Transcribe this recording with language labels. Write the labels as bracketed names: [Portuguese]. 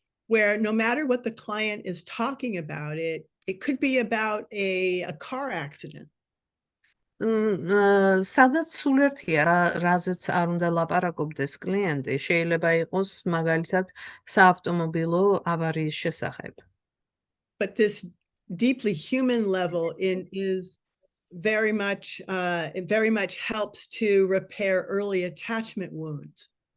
[English] Where no matter what the client is talking about, it could be about a car accident. [Georgian] სადაც სულ ერთია, რაზეც არ უნდა ლაპარაკობდეს კლიენტი, შეიძლება იყოს მაგალითად საავტომობილო ავარიის შესახებ. [English] But this deeply human level is very much it very much helps to repair early attachment wounds.